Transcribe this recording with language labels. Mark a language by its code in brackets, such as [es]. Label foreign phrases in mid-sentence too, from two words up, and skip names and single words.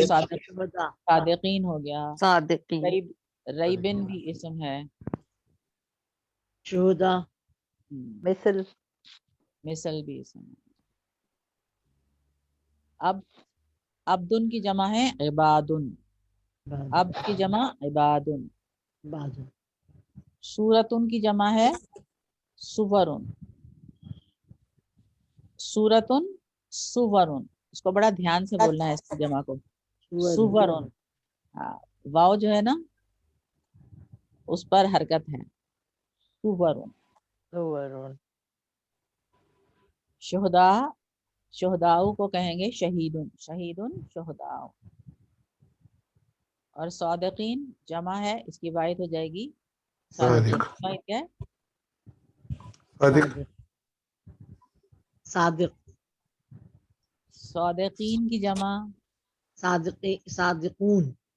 [ur] صادق، صادقین ہو گیا، صادقین، ریبن بھی اسم ہے، شہداء، مثل بھی اسم ہے. اب عبدن کی جمع ہے عبادن، عبد کی جمع عبادن. سورتن کی جمع ہے سورن، [ar] سورتن سورن. [ur] اس کو بڑا دھیان سے بولنا ہے اس کی جمع کو، سورن. واو جو ہے نا اس پر حرکت ہے، سورن. شہداء، شہداؤ کو کہیں گے شہیدن، [ar] شہیدن شہداؤ. [ur] اور صادقین جمع ہے، اس کی واحد ہو جائے گی صادقین. واحد کیا ہے؟ صادق. صادقین کی جمع صادقون.